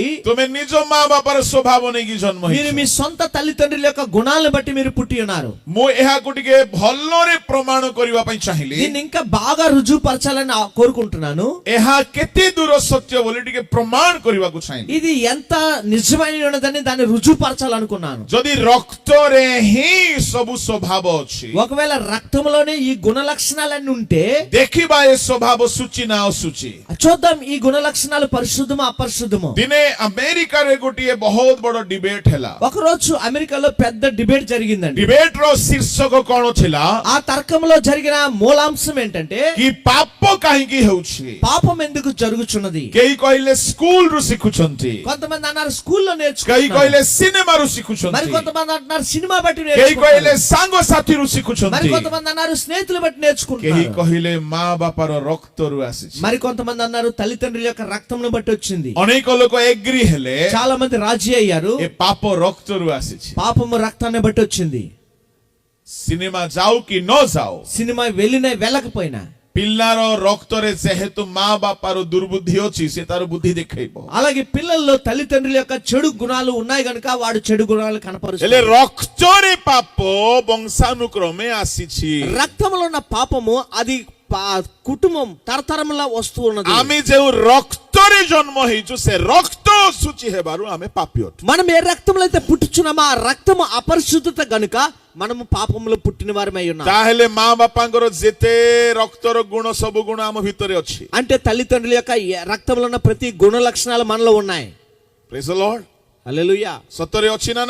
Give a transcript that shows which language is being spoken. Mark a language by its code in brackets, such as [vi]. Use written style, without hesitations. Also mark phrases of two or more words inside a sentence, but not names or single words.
[or] ତୁମେ ନିଜ ମା ବାପାର ସ୍ୱଭାବ ନେଇକି ଜନ୍ମ [te] మీరు మీ [or] ହେଇଛ। [te] సొంత తల్లిదండ్రుల యొక్క గుణాలను బట్టి మీరు పుట్టి ఉన్నారు. [or] ମୁଁ ଏହାକୁ ଟିକେ ଭଲରେ ପ୍ରମାଣ କରିବା ପାଇଁ ଚାହିଁଲି। [te] దీన్ని ఇంకా బాగా రుజువుపరచాలని కోరుకుంటున్నాను. [or] ଏହା କେତେ ଦୂର ସତ୍ୟ ବୋଲି ଟିକେ ପ୍ରମାଣ କରିବାକୁ ଚାହିଁଲି। [te] ఇది ఎంత నిజమైన ఉన్నదని దాన్ని రుజువుపరచాలనుకున్నాను. [or] ଯଦି ରକ୍ତରେ ହିଁ ସବୁ ସ୍ୱଭାବ ଅଛି, [te] ఒకవేళ రక్తంలోనే ఈ గుణ లక్షణాలన్నీ ఉంటే [or] ଦେଖିବା ଏ ସ୍ୱଭାବ ସୂଚି ନା ଅସୂଚି। [te] చూద్దాం ఈ గుణ లక్షణాలు పరిశుద్ధమో అపరిశుద్ధమో. [or] ଦିନେ ଆମେରିକାରେ ଗୋଟିଏ ବହୁତ ବଡ ଡିବେଟ ହେଲା। [te] ఒకరోజు అమెరికాలో పెద్ద డిబేట్ జరిగిందండి. [or] ଡିବେଟ ର ଶୀର୍ଷକ କଣ ଥିଲା? [te] ఆ తర్కంలో జరిగిన మూలాంశం ఏంటంటే, [or] କି ପାପ କାହିଁକି ହେଉଛି? [te] పాపం ఎందుకు జరుగుచున్నది? [or] କେହି କହିଲେ ସ୍କୁଲରୁ ଶିଖୁଛନ୍ତି, [te] కొంతమంది అన్నారు స్కూల్లో [or] କେହି [te] నేర్చుకుంటున్నారు, [or] କହିଲେ ସିନେମାରୁ [te] మరి [or] ଶିଖୁଛନ୍ତି, [te] కొంతమంది అంటున్నారు సినిమా బట్టి [or] କେହି କହିଲେ [te] నేర్చుకుంటున్నారు, [or] ସାଙ୍ଗସାଥିରୁ [te] మరి [or] ଶିଖୁଛନ୍ତି, [te] కొంతమంది అన్నారు స్నేహితులు బట్టి [or] କେହି [te] నేర్చుకుంటున్నారు, [or] କହିଲେ ମା ବାପାର ରକ୍ତରୁ ଆସିଛି। [te] మరి కొంతమంది అన్నారు తల్లిదండ్రుల యొక్క రక్తంను బట్టి వచ్చింది. [or] ଅନେକ ଲୋକ ଏଗ୍ରି ହେଲେ [te] చాలా మంది రాజీ అయ్యారు, [or] ଏ ପାପ ରକ୍ତରୁ ଆସିଛି। [te] పాపము రక్తాన్ని బట్టి వచ్చింది. [or] ସିନେମା ଯାଉ କି ନ ଯାଉ, [te] సినిమా వెళ్ళకపోయినా [or] ପିଲାର ରକ୍ତରେ ଯେହେତୁ ମା ବାପାର ଦୁର୍ବୁଦ୍ଧି ଅଛି, ସେ ତାର ବୁଦ୍ଧି ଦେଖେଇବ। [te] అలాగే పిల్లల్లో తల్లిదండ్రుల యొక్క చెడు గుణాలు ఉన్నాయి గనుక వాడు చెడు గుణాలు [or] ହେଲେ [te] కనపరుస్తాడు. [or] ରକ୍ତରେ ପାପ ବଂଶାନୁକ୍ରମେ ଆସିଛି। [te] రక్తంలో ఉన్న పాపము అది కుటుంబం తరతరములా వస్తూ ఉన్నది. [or] ଆମେ ଯେଉଁ ରକ୍ତରେ ଜନ୍ମ ହେଇଛୁ, ସେ ରକ୍ତ ସୂଚି ହେବାରୁ ଆମେ ପାପୀ ଅଟୁ। [te] మనం ఏ రక్తంలో అయితే పుట్టుచున్నామో ఆ రక్తము అపరిశుద్ధత గనుక మనము పాపములో పుట్టిన వారమై ఉన్నాం. [or] ତାହେଲେ ମା ବାପାଙ୍କର ଯେତେ ରକ୍ତର ଗୁଣ ସବୁ ଗୁଣ ଆମ ଭିତରେ ଅଛି। [te] అంటే తల్లిదండ్రుల యొక్క రక్తంలో ఉన్న ప్రతి గుణ లక్షణాలు మనలో ఉన్నాయి. [en] Praise the Lord। [te] హల్లెలూయా. [or] ସତରେ ଅଛି ନା ନାହିଁ?